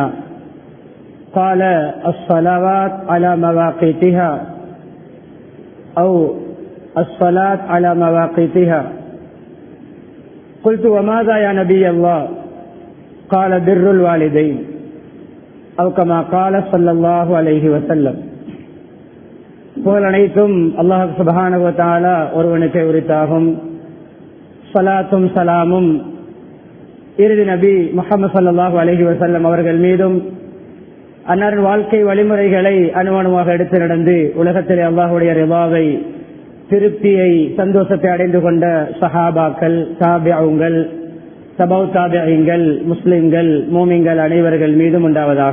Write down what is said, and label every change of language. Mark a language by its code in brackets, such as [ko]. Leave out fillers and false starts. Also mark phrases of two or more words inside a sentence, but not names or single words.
[ar] قال الصلوات على مواقيتها أو الصلاة على مواقيتها. قلت وماذا يا نبي الله؟ قال بر الوالدين أو كما قال صلى الله عليه وسلم. [ta] புகழ் அனைத்தும் அல்லாஹ் [ar] سبحانه وتعالى [ta] ஒருவனுக்கே உரித்தாகும். ஸலாத்தும் ஸலாமும் இறுதி நபி முஹம்மது [ar] صلى الله عليه وسلم [ta] அவர்கள் மீதும் அன்னாரின் வாழ்க்கை வழிமுறைகளை அனுமானமாக எடுத்து நடந்து உலகத்திலே அல்லாஹ்வுடைய ரிதாவை திருப்தியை சந்தோஷத்தை அடைந்து கொண்ட சஹாபாக்கள், தாபிஊன்கள், தபௌ தாபிஈன்கள், முஸ்லிம்கள், மூமின்கள் அனைவர்கள் மீதும் உண்டாவதாக.